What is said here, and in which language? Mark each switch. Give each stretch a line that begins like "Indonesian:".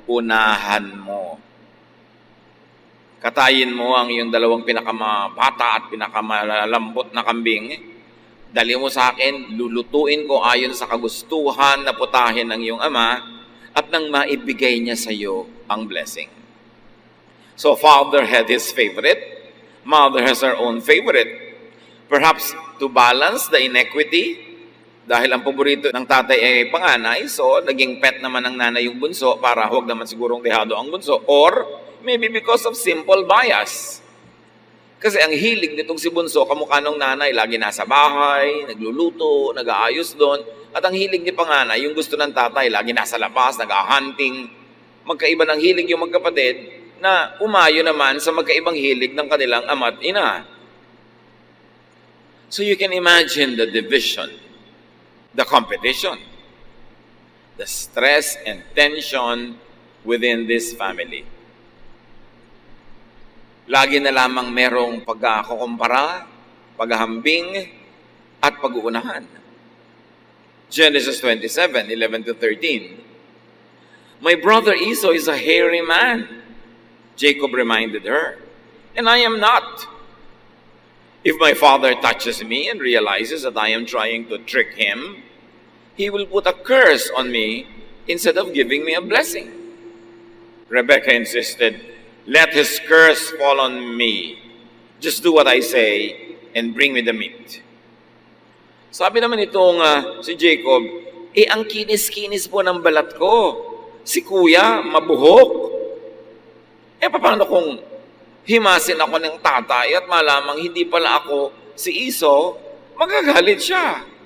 Filipino: Unahan mo. Katayin mo ang iyong 2 pinakamabata at pinakamalambot na kambing. Dali mo sa akin, lulutuin ko ayon sa kagustuhan na putahin ng iyong ama at nang maibigay niya sa iyo ang blessing.
English: So father had his favorite, mother has her own favorite. Perhaps to balance the inequity,
Filipino: dahil ang paborito ng tatay ay panganay, so naging pet naman ng nanay yung bunso para huwag naman sigurong dehado ang bunso.
English: Or maybe because of simple bias.
Filipino: Kasi ang hilig nitong si bunso, kamukha nung nanay, lagi nasa bahay, nagluluto, nag-aayos doon. At ang hilig ni panganay, yung gusto ng tatay, lagi nasa labas, nag-hunting. Magkaiba ng hilig yung magkapatid na umayo naman sa magkaibang hilig ng kanilang ama at ina.
English: So you can imagine the division, the competition, the stress and tension within this family.
Filipino: Lagi na lamang merong pagkakumpara, paghahambing, at pag-uunahan.
English: Genesis 27, 11 to 13. My brother Esau is a hairy man, Jacob reminded her, and I am not. If my father touches me and realizes that I am trying to trick him, he will put a curse on me instead of giving me a blessing. Rebekah insisted, let his curse fall on me. Just do what I say and bring me the meat.
Filipino: Sabi naman itong si Jacob, ang kinis-kinis po ng balat ko. Si kuya, mabuhok. Paano kung himasin ako ng tatay at malamang hindi pala ako si Esau, magagalit siya.